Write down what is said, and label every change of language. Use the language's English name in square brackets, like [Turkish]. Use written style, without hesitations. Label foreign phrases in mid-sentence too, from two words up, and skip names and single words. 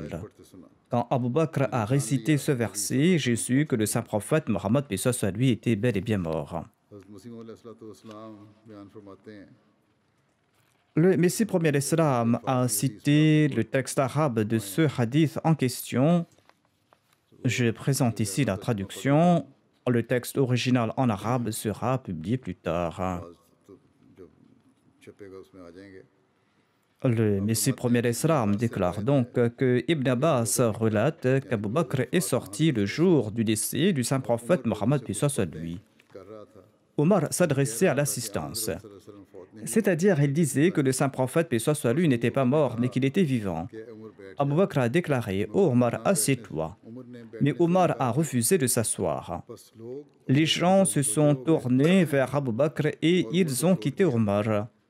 [Urdu] پڑھتے سنا [French] Quand Abu Bakr a récité ce verset, j'ai su que le saint prophète Mohammed paix soit sur lui était bel et bien mort. [Urdu] حضرت مسیح علیہ السلام بیان فرماتے ہیں [French] Le Messie premier d'Islam a cité le texte arabe de ce hadith en question. Je présente ici la traduction. Le texte original en arabe sera publié plus tard. [Urdu] تو جب چھپے گا اس میں آ جائیں گے [French] Le Messie premier d'Islam déclare donc que Ibn Abbas relate qu'Abu Bakr est sorti le jour du décès du saint prophète Mohammed paix soit sur lui. [Urdu] کر رہا تھا [French] Omar s'adressait à l'assistance. C'est-à-dire, il disait que le saint prophète, paix soit sur lui, n'était pas mort, mais qu'il était vivant. Abu Bakr a déclaré: "Oh Omar, assieds-toi." Mais Omar a refusé de s'asseoir. Les gens se sont tournés vers Abu Bakr et ils ont quitté Omar.